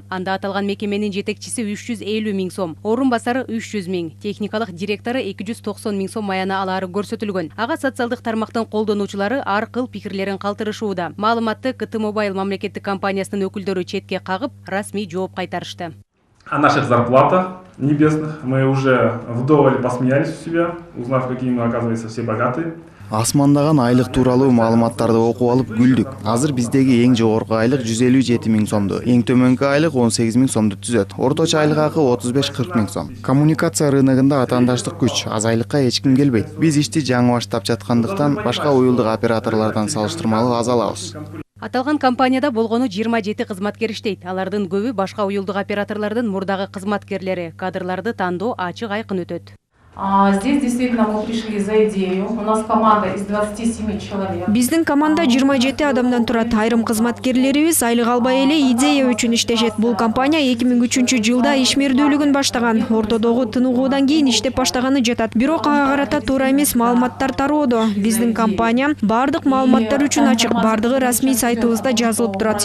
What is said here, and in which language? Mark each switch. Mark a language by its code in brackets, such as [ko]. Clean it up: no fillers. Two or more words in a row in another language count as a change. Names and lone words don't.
[ru] Анда аталган мекеменин жетекчиси 350 миң сом, орун басары 300 миң, техникалык директору 290 миң сом маяна алары көрсөтүлгөн. Ага социалдык тармактын колдонуучулары ар кыл пикирлерин калтырышууда. Маалыматты КТ Мобайл мамлекеттик компаниясынын өкүлдөрү четке кагып, расмий жооп кайтарышты. О наших зарплатах небесных мы уже вдоволь посмеялись у себя, узнав, какие мы, оказывается, все богатые. [ky] Асмандаган айлык тууралуу маалыматтарды окуп алып күлдүк. Азыр биздеги эң жогорку айлык 157 миң сомду, эң төмөнкү айлык 18 миң сомду түзөт. Орточо айлык акы 35-40 миң сом. Коммуникация рыногунда атаандаштык күч, аз айлыкка эч ким келбейт. Биз ишти жаңы баштап жаткандыктан башка уюлдук операторлордон салыштырмалуу аз алабыз. Аталган компанияда болгону 27 кызматкер иштейт. Алардын көбү башка уюлдук операторлордун мурдагы кызматкерлери. Кадрларды тандоо ачык айкын өтөт. [ru] Здесь действительно мы пришли за идею. У нас команда из 27 человек. [ky] Биздин команда 27 адамдан турат. Айрым кызматкерлерибиз айлык албай эле идея үчүн иштешет. Бул компания 2003-жылда ишмердүүлүгүн баштаган. Ортодогу тыныгуудан кийин иштеп баштаганы жатат. Бирок ага карата туура эмес маалыматтар тароодо. Биздин компания бардык маалыматтар үчүн ачык. Бардыгы расмий сайтыбызда жазылып турат.